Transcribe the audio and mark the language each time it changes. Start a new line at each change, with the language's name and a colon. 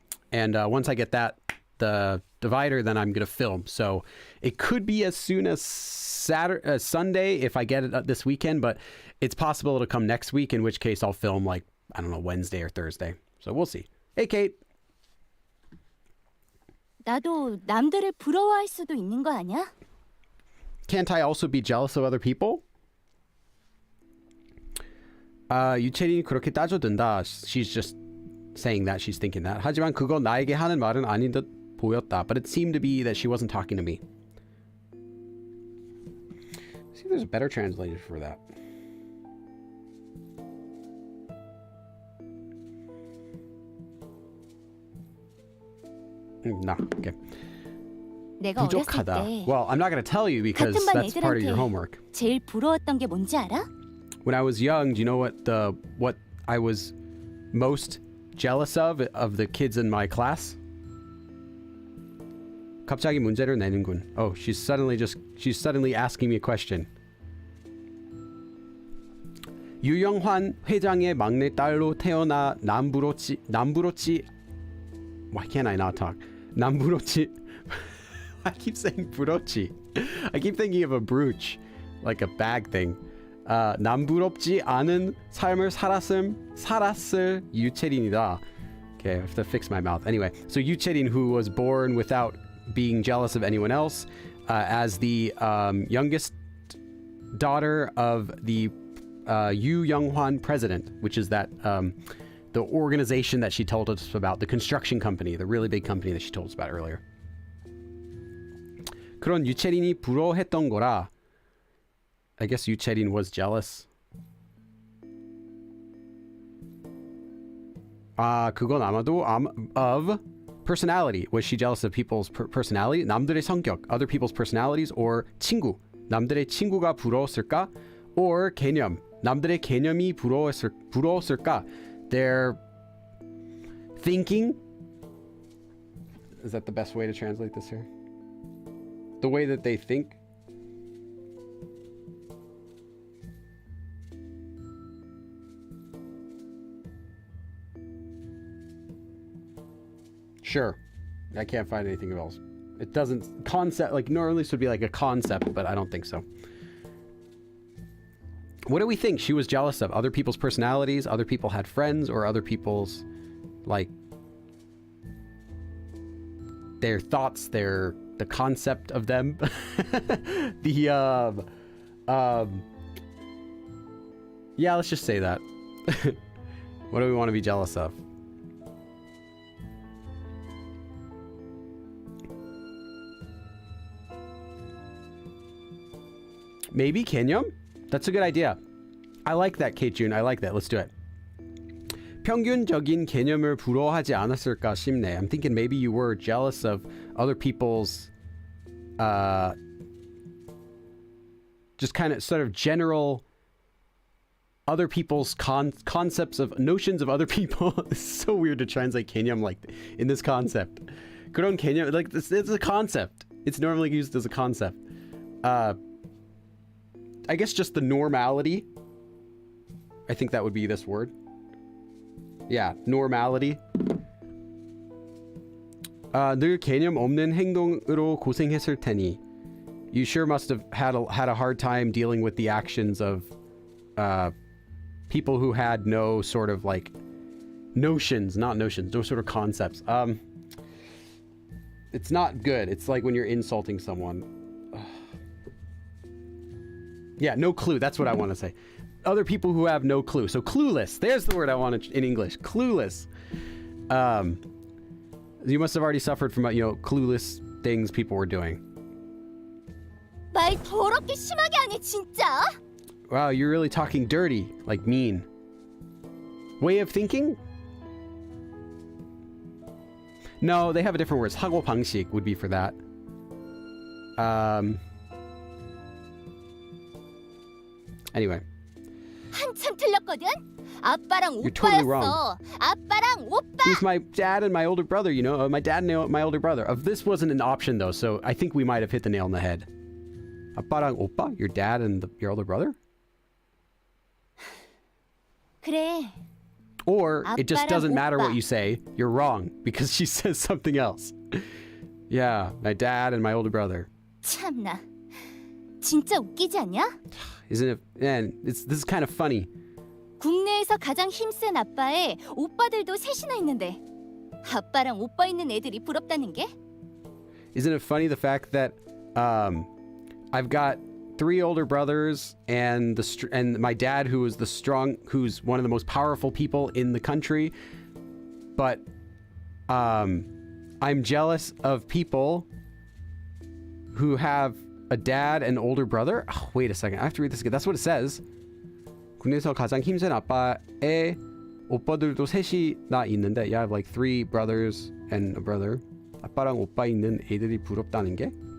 English: And once I get the divider, then I'm gonna film. So it could be as soon as Sunday if I get it this weekend, but it's possible it'll come next week. In which case I'll film like, I don't know, Wednesday or Thursday. So we'll see. Hey Kate.
Korean: 나도 남들을 부러워할 수도 있는 거 아니야?
English: Can't I also be jealous of other people?
Korean: 유채린이 그렇게 따져든다.
English: She's just saying that. She's thinking that.
Korean: 하지만 그거 나에게 하는 말은 아닌 듯 보였다.
English: But it seemed to be that she wasn't talking to me. See if there's a better translation for that. No, okay.
Korean: 내가 어렸을 부족하다. 때
English: Well, I'm not going to tell you because
Korean: 같은 반
English: that's part of your homework.
Korean: 제일 부러웠던 게 뭔지 알아?
English: When I was young, do you know what I was most jealous of the kids in my class?
Korean: 갑자기 문제를 내는군.
English: Oh, she's suddenly asking me a question.
Korean: 유영환 회장의 막내 딸로 태어나 남부로치
English: Why can't I not talk?
Korean: 남부로치
English: I keep saying broochi. I keep thinking of a brooch, like a bag thing.
Korean: 남부럽지 않은 삶을 살았을 유채린이다.
English: Okay, I have to fix my mouth. Anyway, so Yucherin, who was born without being jealous of anyone else, as the youngest daughter of the Yu Younghwan president, which is that the organization that she told us about, the construction company, the really big company that she told us about earlier.
Korean: 그런 유채린이 부러워했던 거라.
English: I guess 유채린 was jealous.
Korean: 그건 아마도
English: of personality. Was she jealous of people's personality?
Korean: 남들의 성격,
English: other people's personalities, or 친구.
Korean: 남들의 친구가 부러웠을까?
English: Or 개념.
Korean: 남들의 개념이 부러웠을까?
English: Their thinking. Is that the best way to translate this here? The way that they think. Sure. I can't find anything else. It doesn't concept like normally this would be like a concept, but I don't think so. What do we think she was jealous of? Other people's personalities, other people had friends, or other people's like their thoughts, the concept of them. Yeah, let's just say that. What do we want to be jealous of? Maybe 개념? That's a good idea. I like that, Kate June. I like that. Let's do it.
Korean: 평균적인 개념을 부러워하지 않았을까 싶네.
English: I'm thinking maybe you were jealous of other people's just kind of sort of general other people's concepts of notions of other people. It's so weird to translate 개념 like in this concept.
Korean: 그런 개념,
English: like it's a concept. It's normally used as a concept. I guess just the normality. I think that would be this word. Yeah, normality.
Korean: 늘 개념 없는 행동으로 고생했을 테니.
English: You sure must have had a hard time dealing with the actions of people who had no sort of like notions, not notions, no sort of concepts. It's not good. It's like when you're insulting someone. Yeah, no clue. That's what I want to say. Other people who have no clue. So clueless. There's the word I wanted in English. Clueless. You must have already suffered from, clueless things people were doing.
Korean: 말 더럽게 심하게 하네 진짜.
English: Wow, you're really talking dirty, like mean. Way of thinking? No, they have a different word. 사고 방식 would be for that. Anyway.
Korean: 한참 틀렸거든. 아빠랑
English: You're totally
Korean: 오빠였어.
English: wrong.
Korean: 아빠랑 오빠.
English: It was my dad and my older brother, my dad and my older brother. This wasn't an option though, so I think we might have hit the nail on the head.
Korean: 아빠랑 오빠?
English: Your dad and your older brother?
Korean: 그래.
English: Or it just doesn't matter what
Korean: 오빠.
English: you say. You're wrong because she says something else. Yeah, my dad and my older brother.
Korean: 참나. 진짜 웃기지 않냐?
English: Isn't it? Man, this is kind of funny.
Korean: 국내에서 가장 힘센 아빠에 오빠들도 셋이나 있는데 아빠랑 오빠 있는 애들이 부럽다는 게?
English: Isn't it funny the fact that I've got 3 older brothers and my dad who's one of the most powerful people in the country, but I'm jealous of people who have a dad and older brother. Oh, wait a second, I have to read this again. That's what it says.
Korean: 국내에서 가장 힘센 아빠의 오빠들도 셋이나 있는데,
English: you have like 3 brothers and a brother.
Korean: 아빠랑 오빠 있는 애들이 부럽다는 게?